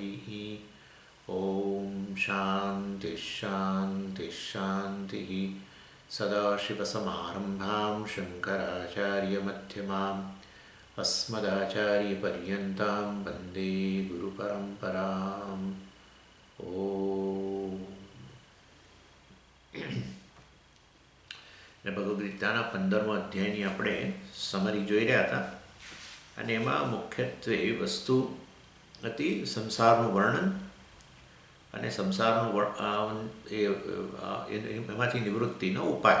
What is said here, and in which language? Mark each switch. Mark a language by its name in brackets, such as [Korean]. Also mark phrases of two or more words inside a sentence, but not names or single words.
[Sanskrit] ॐ शान्तिः शान्तिः शान्तिः। सदाशिवसमारम्भां शङ्कराचार्यमध्यमाम् अस्मदाचार्यपर्यन्तां वन्दे गुरुपरम्पराम्। [Gujarati] ભગવદ્ ગીતાના 15મા અધ્યાયની આપણે સમરી જોઈ રહ્યા હતા અને એમાં મુખ્યત્વે વસ્તુ હતી સંસારનું વર્ણન અને સંસારનું એમાંથી નિવૃત્તિનો ઉપાય.